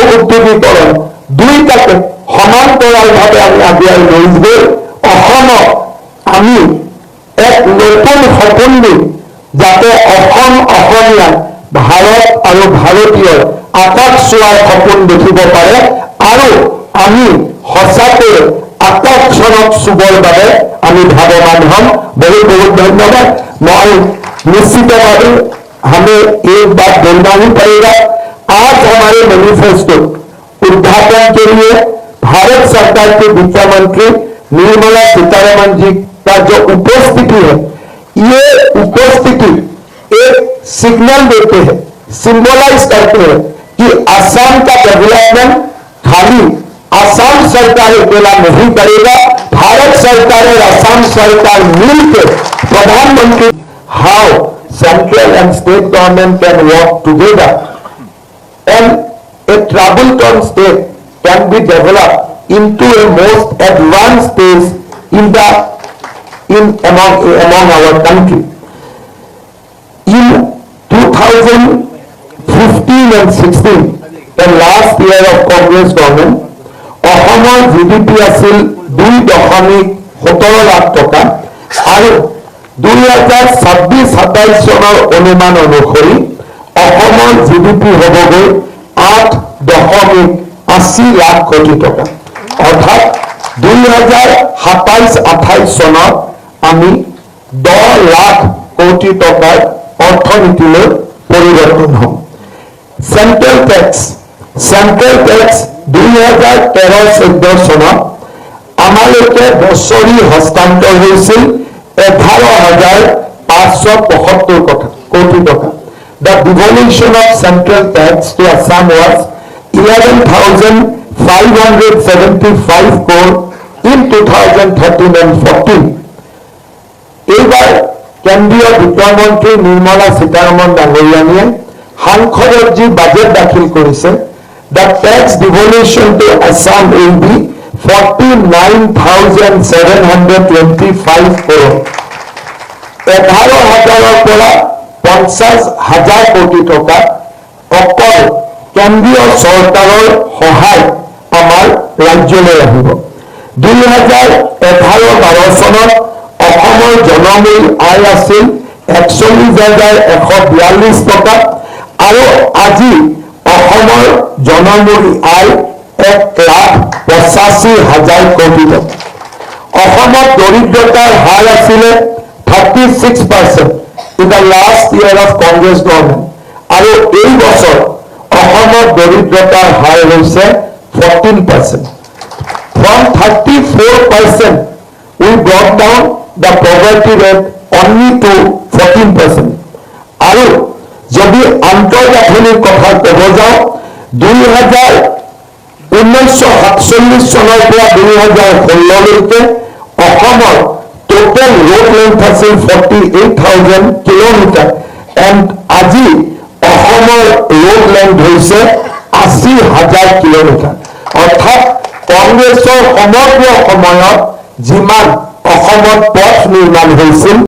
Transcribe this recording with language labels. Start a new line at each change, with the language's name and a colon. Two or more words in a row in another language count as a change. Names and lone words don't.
Assamese: উদ্যোগীকৰণ দুইটাকে সমান্তৰালভাৱে আমি আগুৱাই লৈ গৈ অসমক আমি এক নতুন সপোন দিম, যাতে অসম অসমীয়া ভাৰত আৰু ভাৰতীয়ৰ আকাশ চোৱাৰ সপোন দেখিব পাৰে আৰু আমি সঁচাকৈ আকাশখনক চুবৰ বাবে আমি ভাৱবান হ'ম। বহুত বহুত ধন্যবাদ।
Hindi: मैं निश्चितভাৱে हमें एक बात बोलना ही पड़ेगा। आज हमारे मैनिफेस्टो उद्घाटन के लिए भारत सरकार के वित्त मंत्री निर्मला सीतारमण जी का जो उपस्थिति है, ये उपस्थिति एक सिग्नल देते हैं, सिंबलाइज करते हैं कि असम का डेवलपमेंट खाली असम सरकार अकेला नहीं करेगा, भारत सरकार और असम सरकार मिलकर प्रधानमंत्री
English: how central and state government can work together and a troubled state can be developed into a most advanced stage among our country. In 2015 and 16, the last year of Congress government,
Assamese: অসমৰ GDP আছিল 2.17 লাখ টকা আৰু 2026-27 চনৰ অনুমান অনুসৰি অসমৰ GDP হ'বগৈ 8.80 লাখ কোটি টকা। অৰ্থাৎ 2027-28 চনত আমি 10 লাখ কোটি টকাৰ অৰ্থনীতিলৈ পৰিৱৰ্তন হ'ম।
English: central tax
Assamese: 2013-14 চনত আমালৈকে বছৰি হস্তান্তৰ হৈছিল 11,575 কোটি টকা।
English: The devolution of central tax to Assam was 11,575 crore in 2013 and 14.
Assamese: এইবাৰ কেন্দ্ৰীয় বিত্তমন্ত্ৰী নিৰ্মলা সীতাৰমণ ডাঙৰীয়ানীয়ে সাংসদত যি বাজেট দাখিল কৰিছে,
English: the tax devolution to Assam will be 49,725 crore.
Assamese: 11,000 পৰা 50,000 কোটি টকা অকল কেন্দ্ৰীয় চৰকাৰৰ সহায় আমাৰ ৰাজ্যলৈ আহিব। 2011-12 চনত অসমৰ জনমূল আয় আছিল 41,142 টকা আৰু আজি অসমৰ জনমূল আয় 1,85,000 কোটি টকা। অসমত দৰিদ্ৰতাৰ হাৰ আছিলে 36%
English: in the last year of Congress government
Assamese: আৰু এই বছৰ অসমত দৰিদ্ৰতাৰ হাৰ হৈছে 14%.
English: From 34% we brought down the poverty rate only to 14%.
Assamese: আৰু যদি আন্তঃগাঁথনিৰ কথা ক'ব যাওঁ, 1947 চনৰ পৰা 2016লৈকে অসমৰ
English: total road length
Assamese: আছিল 48,000
English: kilometer and
Assamese: আজি
English: kilometer road length
Assamese: হৈছে 80,000 কিলোমিটাৰ। অৰ্থাৎ কংগ্ৰেছৰ সমগ্ৰ সময়ত যিমান অসমত পথ নিৰ্মাণ হৈছিল